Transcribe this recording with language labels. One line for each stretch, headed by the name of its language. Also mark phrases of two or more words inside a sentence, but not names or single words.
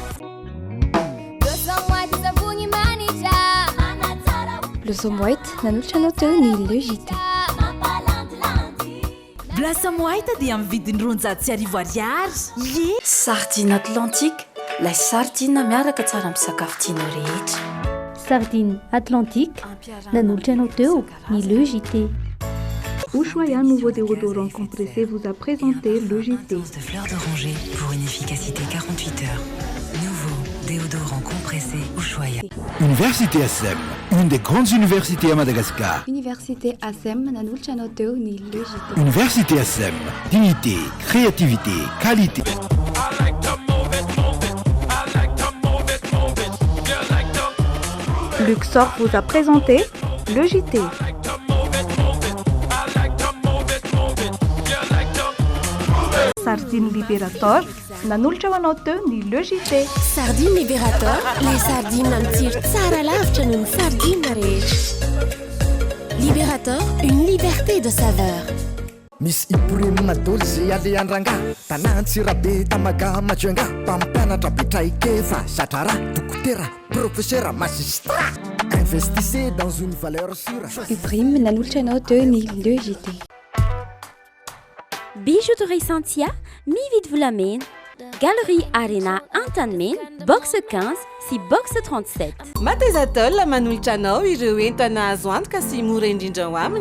Malagasy: Blossom White nanolotra anao teo ny le JT. Blossom White dia amin'ny vidiny 900 ariary. Ye! Sardine Atlantique,
French: la sardine
Malagasy: miaraka tsara amin'ny sakafo tianao rehetra. Sardine Atlantique nanolotra anao teo ny le JT.
French: Ushuaïa nouveau déodorant compressé vous a présenté le JT. De fleurs d'oranger pour une efficacité 48 heures. Nouveau déodorant compressé Ushuaïa. Université ASEM, une des grandes universités à Madagascar.
Malagasy: Université ASEM nanolotra anao teo ny le JT.
French: Université ASEM, dignité, créativité, qualité. Luxor vous a présenté le JT.
Malagasy: Sardine Liberator nanolotra ho anao teo ny le JT. Sardine Liberator,
French: les sardines
Malagasy: namitiro tsara lavitra noho ny sardine rehetra.
French: Liberator, une liberté de saveur.
Malagasy: misy iporeminadoly zay aleandrangà tanantsirabe tamaga majoenga mpampianatra betraikefa satrara dokotera
French: professeur magistrat investissez dans une valeur sûre.
Malagasy: Ibrahim nanolotra anao teo ny le JT. Bijouterie Santia, mividy volamena. Galerie Arena Antanmen, box 15 sy box 37. Matezatol manolotra anao ireo entana azo antoka sy mora indrindra ho aminy.